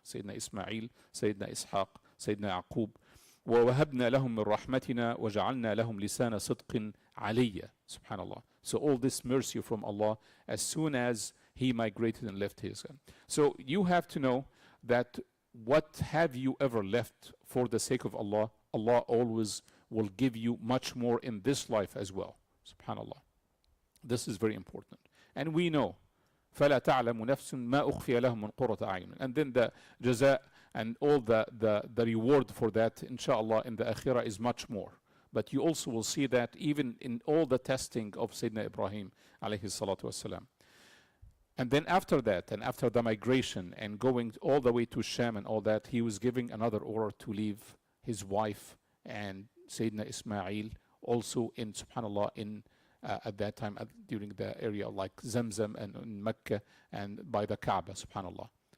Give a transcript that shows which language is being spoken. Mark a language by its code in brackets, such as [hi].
[en] Sayyidina Ismail, Sayyidina Ishaq, Sayyidina Yaqub. [ar] وَوَهَبْنَا لَهُم مِّن رَحْمَتِنَا وَجَعَلْنَا لَهُمْ لِسَانَ صِدْقٍ عَلِيًّا. [en] Subhanallah. So all this mercy from Allah, as soon as he migrated and left his. So you have to know that what have you ever left for the sake of Allah, Allah always will give you much more in this life as well. Subhanallah. This is very important. And we know, [ar] فَلَا تَعْلَمُ نَفْسٌ مَا أُخْفِيَ لَهُم مِّن قُرَّةِ أَعْيُنٍ. [en] And then the jaza and all the reward for that, inshallah, in the akhirah is much more. But you also will see that even in all the testing of Sayyidina Ibrahim, alayhi salatu wasalam. And then after that, and after the migration and going all the way to Sham and all that, he was giving another order to leave his wife and Sayyidina Ismail also in, subhanallah, in at that time during the area like Zamzam and in Mecca and by the Kaaba, subhanallah.